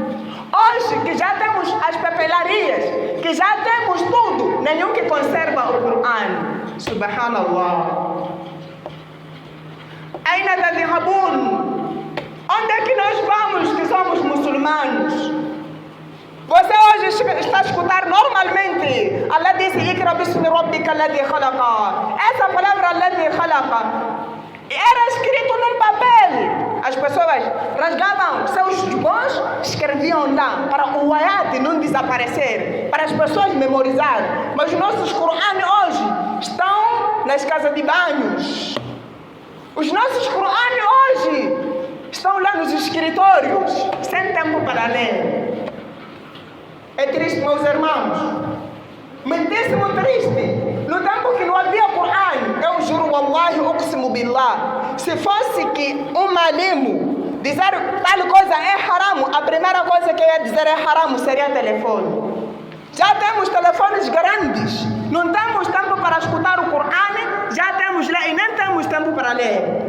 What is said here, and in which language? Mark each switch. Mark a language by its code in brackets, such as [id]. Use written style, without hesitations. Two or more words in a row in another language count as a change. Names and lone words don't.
[pt] Hoje que já temos as papelarias, que já temos tudo, nenhum que conserva o Corão. [ar] سبحان الله. أين تذهبون? [pt] Onde é que nós vamos que somos muçulmanos? Você hoje está a escutar normalmente. Allah disse: [ar] اقرأ باسم ربك الذي خلق. [pt] Essa palavra [ar] الذي خلق [pt] era escrito num papel. As pessoas rasgavam seus bons, escreviam lá para o ayat não desaparecer, para as pessoas memorizar. Mas os nossos Corão hoje estão nas casas de banhos. Os nossos Corão hoje estão lá nos escritórios, sem tempo para ler. É triste, meus irmãos. Muitíssimo triste. No tempo que não havia Corão, eu juro, [ar] والله، أقسم بالله, [pt] se fosse que um malimo dizer tal coisa é haram, a primeira coisa que eu ia dizer é haram seria telefone. Já temos telefones grandes, não temos tempo para escutar o Corão, já temos lá e nem temos tempo para ler.